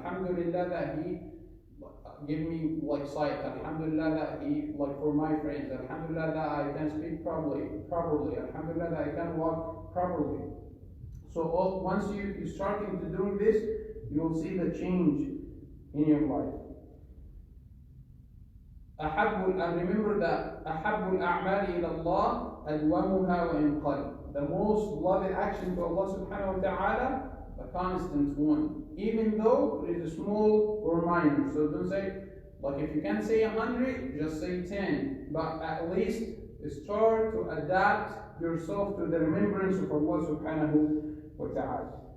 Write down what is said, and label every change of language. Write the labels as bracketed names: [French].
[English] Alhamdulillah that He gave me sight. Alhamdulillah that He, for my friends. Alhamdulillah that I can speak properly. Alhamdulillah that I can walk properly. So once you're starting to do this, you will see the change in your life. [Arabic] And remember that أحب الأعمال إلى الله أدومها وإن قل. [English] The most beloved action to Allah subhanahu wa ta'ala, the constant one, even though it is small or minor. So don't say, if you can't say 100, just say 10. But at least start to adapt yourself to the remembrance of Allah subhanahu wa ta'ala.